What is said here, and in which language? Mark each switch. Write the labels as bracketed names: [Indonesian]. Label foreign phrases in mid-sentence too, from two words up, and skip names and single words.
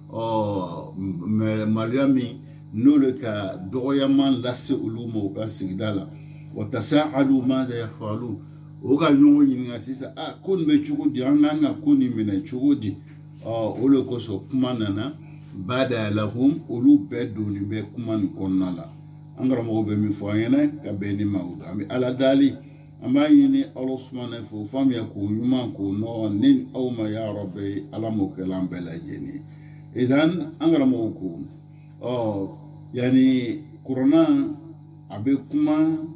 [Bambara] maloya min n'olu ka dɔgɔyaman lase olu ma u ka sigida la [Arabic] وتساءلوا ماذا يفعلوا [Bambara] o ka ɲɔgɔn ɲininka sisan ko nin bɛ cogo di an kan ka ko nin minɛ cogo di o le kosɔn kuma nana [Arabic] بدا لهم [Bambara] olu bɛɛ donnen bɛ kuma nin kɔnɔna la an karamɔgɔ bɛ min fɔ an ɲɛna ka bɛn ni ma o an bɛ Ala dali an b'a ɲini Ala subahana fɛ o faamuya k'o ɲuman k'o nɔgɔ ne ni aw ma [Arabic] يا ربي [Bambara] Ala m'o kɛla an bɛɛ lajɛlen ye idan an karamɔgɔ ko yani kuranna a bɛ kuma